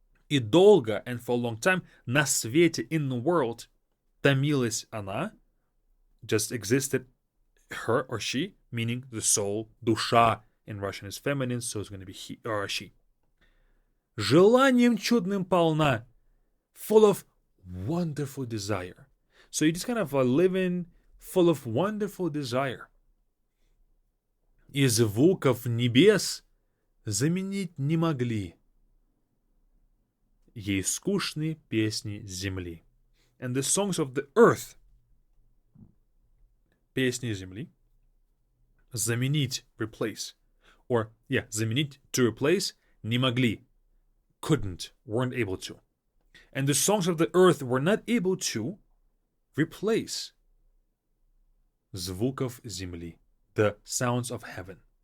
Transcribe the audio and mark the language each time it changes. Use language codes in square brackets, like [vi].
[ru] И долго, [en] and for a long time, [ru] на свете, [en] in the world, [ru] томилась она, [en] just existed her or she, meaning the soul. Душа in Russian is feminine, so it's going to be he or she. [ru] Желанием чудным полна, [en] full of wonderful desire. So you just kind of living full of wonderful desire. [ru] И звуков небес заменить не могли ей скучные песни земли. [en] And the songs of the earth, [ru] песни земли, [en] заменить, replace, or заменить, to replace, [ru] не могли, [en] couldn't, weren't able to. And the songs of the earth were not able to replace [ru] звуков земли, [en] the sounds of heaven.